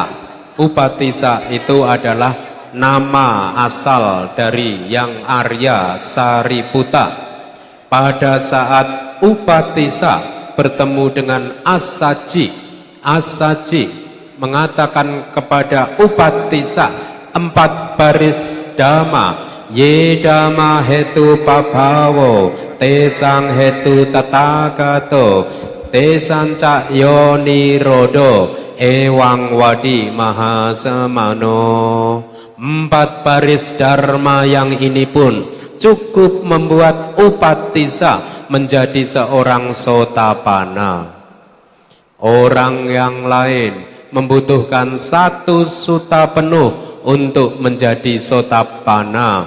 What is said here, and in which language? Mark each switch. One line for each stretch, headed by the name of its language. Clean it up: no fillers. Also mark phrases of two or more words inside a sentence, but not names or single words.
Indonesian: Upatissa itu adalah nama asal dari Yang Arya Sariputta. Pada saat Upatissa bertemu dengan Asaji mengatakan kepada Upatissa 4 baris dhamma,
Pali: ye dhamma hetu pabhavo tesang hetu tathagato tesang ca yonirodo ewang wadi mahasemano.
Indonesian: 4 baris dharma yang ini pun cukup membuat Upatissa menjadi seorang Sotapanna. Orang yang lain membutuhkan 1 sutta penuh untuk menjadi Sotapanna.